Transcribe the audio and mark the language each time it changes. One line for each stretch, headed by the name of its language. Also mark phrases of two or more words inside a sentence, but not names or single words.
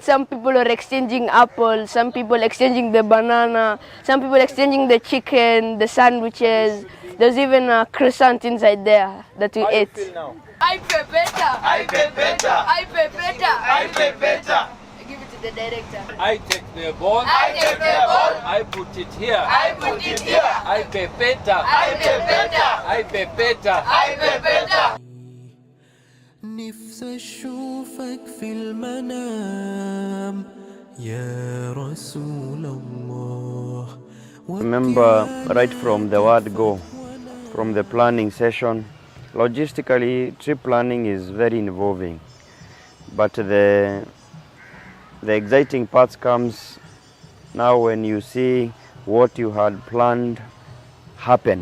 English: Some people were exchanging apples, some people exchanging the banana, some people exchanging the chicken, the sandwiches. There's even a croissant inside there that we ate. Feel now? I feel better. I feel better. I feel better. I feel better. Give it to to the director. I take the ball. I take the ball. I put it here. I put it here. I pepeta. I pepeta. I pepeta. I pepeta.
Arabic: نفسي أشوفك في المنام يا رسول الله.
English: Remember, right from the word go, from the planning session, logistically, trip planning is very involving. But the exciting part comes now when you see what you had planned happen.